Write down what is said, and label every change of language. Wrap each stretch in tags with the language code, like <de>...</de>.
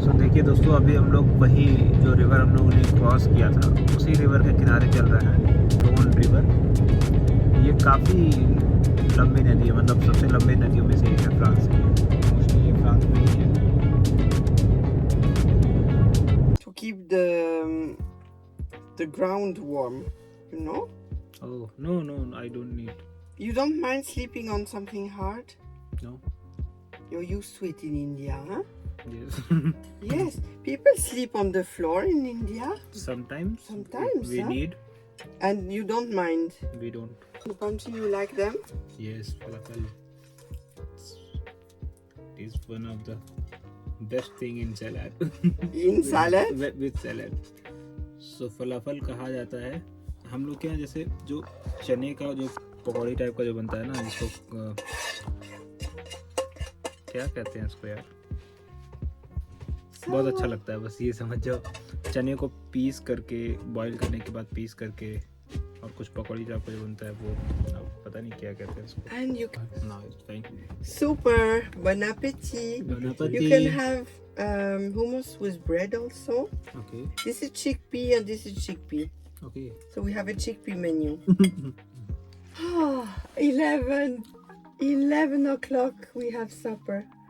<hi>सो देखिए दोस्तों, अभी हम लोग वही जो रिवर हम लोगों ने क्रॉस किया था उसी रिवर के किनारे चल रहे हैं, रोन रिवर। ये काफ़ी लंबी नदी है, मतलब सबसे लंबी नदियों में से एक है फ्रांस में। मोस्टली ये फ्रांस में ही है।</hi> <en>To keep the ground warm, you know? Oh, no, I don't need. You don't mind sleeping on something hard? No. You're used to it in India, huh? Yes. Yes, people sleep on the floor in India. Sometimes. Sometimes, We huh? need. And you don't mind. We don't. Punchy, you like them? Yes, falafel. It is one of the best thing in salad. In salad? With salad.</en> <hi>So falafel कहा जाता है हम लोग के यहाँ, जैसे जो चने का जो पकौड़ी टाइप का जो बनता है ना, जिसको क्या कहते हैं इसको यार, बहुत अच्छा लगता है। बस ये समझ जाओ, चने को पीस करके बॉईल करने के बाद पीस करके और कुछ पकौड़ी टाइप का जो बनता है वो, अब पता नहीं क्या कहते हैं इसको।</hi> <en>And you No, it's fine. super. Bon appetit. Bon appetit. You can have hummus with bread also. Okay. This is chickpea and this is chickpea. Okay. So we have a chickpea menu. 11 o'clock we have supper.</en>